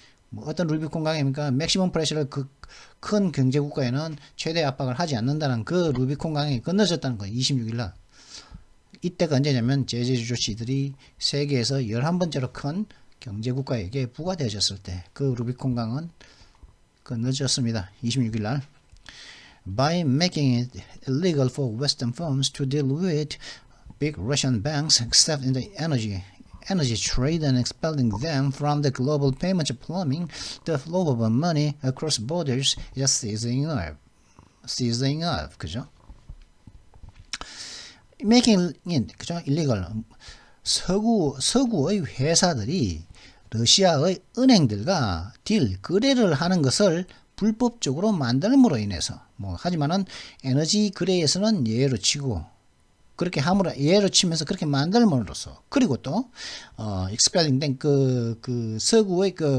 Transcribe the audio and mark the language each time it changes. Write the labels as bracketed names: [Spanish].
[Korean] 뭐 어떤 루비콘 강입니까? 맥시멈 프레셔를 그 큰 경제 국가에는 최대 압박을 하지 않는다는 그 루비콘 강이 건너졌다는 거예요. 26일 날. 이때가 언제냐면 제재 조치들이 세계에서 11번째로 큰 경제 국가에게 부과되어졌을 때 그 루비콘 강은 건너졌습니다. 26일 날. [English] By making it illegal for Western firms to deal with big Russian banks except in the energy trade and expelling them from the global payment plumbing, the flow of money across borders is seizing up. [Korean] 그죠? [English] making it, 그죠? illegal. [Korean] 서구의 회사들이 러시아의 은행들과 거래를 하는 것을 불법적으로 만들므로 인해서 하지만은 에너지 거래에서는 예외로 치고 그렇게 함으로 예로 치면서 그렇게 만들므로써 그리고 또 expelling 된 그 서구의